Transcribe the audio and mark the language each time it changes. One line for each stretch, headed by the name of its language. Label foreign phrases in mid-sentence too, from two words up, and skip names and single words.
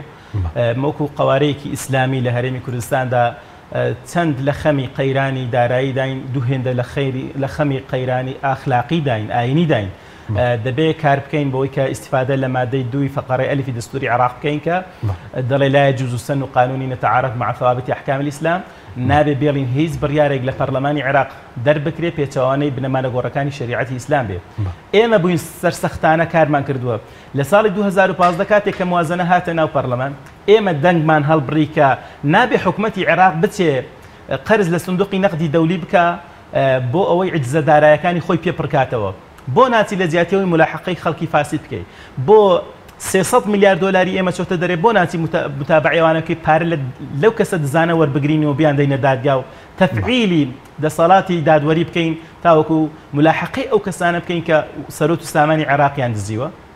Central Kurdish: وەکو قوارەیەکی ئیسلامی لە هەرێمی کوردستاندا چەند لە خەمی قەیرانی دارایی داین، دوو هێندە لە خەمی قەیرانی ئاخلاقی داین، ئاینی داین. دەبێت کار بکەین بۆی کە ئیسیفادە لە مادەی 2 فقرەی ئەلیفی دەستوری عێراق بکەین کە دەڵێ
Arabic: لا يجوز سن قانونی نتعارف مع ثوابت أحكام الإسلام.
Central Kurdish: نابێ بێڵین هیچ بڕیارێک لە پەرلەمانی عێراق دەربکرێ پێچەوانەی بنەمانە گۆڕەکانی شریعەتی ئیسلام بێ. ئێمە بووین سەرسەختانە کارمان کردووە لە ساڵی 2015 کاتێک کە موازنە هاتە ناو پەرلەمان ئێمە دەنگمان هەڵبڕی کە نابێ حکومەتی عێراق بچێ قەرز لە سندوقی نەقدی دەولی بکە بۆ ئەوەی عجزەدارایەکانی خۆی پێپڕکاتەوە، بۆ ناچی لە جیاتیەوەی ملاحقەی خەڵکی فاسد بکەیت، بۆ 300 میلیارد دلاری ئێمە چۆتە دەرێ بۆ ناچی متابعێوانەکەی پارە لەو کەسە دزانە وەربگرینەوە بیان دەینە دادگا و تەفعیلی دەسەڵاتی دادوەری بکەین تاوەکو ملاحقەی ئەو کەسانە بکەین کە سەرۆت و سامانی عێراقیان دزیوە.